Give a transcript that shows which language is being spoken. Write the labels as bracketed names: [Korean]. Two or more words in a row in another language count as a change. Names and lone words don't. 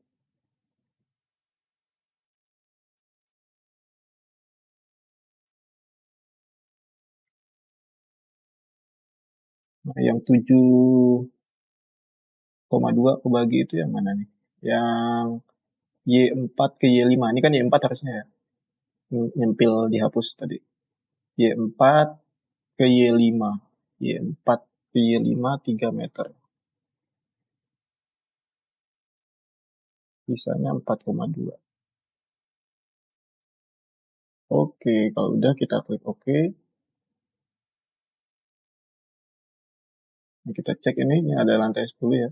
[Indonesian] Nah, yang 7,2 kebagi itu yang mana nih? Yang Y4 ke Y5. Ini kan Y4 harusnya ya. Nyempil dihapus tadi. Y4 ke Y5. Y4 ke Y5 3 meter. Sisanya 4,2. Oke, kalau udah kita klik oke. Nah, kita cek ini ada lantai 10 ya.